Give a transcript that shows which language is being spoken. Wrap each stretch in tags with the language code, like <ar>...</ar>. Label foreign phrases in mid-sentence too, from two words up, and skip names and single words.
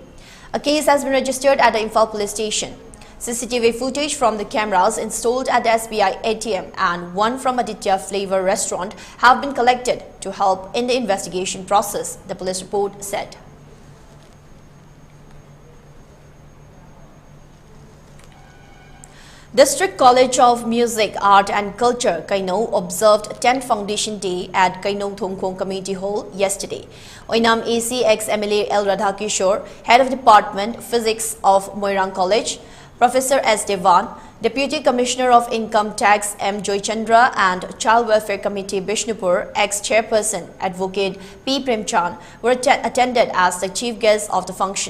<en>A case has been registered at the Imphal Police Station. CCTV footage from the cameras installed at the SBI ATM and one from Aditya Flavor restaurant have been collected to help in the investigation process, the police report said. District College of Music, Art and Culture, Kainau observed 10th Foundation Day at Kainau Thongkhong Community Hall yesterday. Oinam AC ex-MLA L. Radhakishore, Head of Department Physics of Moirang College, Professor S. Devan, Deputy Commissioner of Income Tax M. Joychandra and Child Welfare Committee Bishnupur, ex-Chairperson Advocate P. Premchand were attended as the chief guests of the function.</en>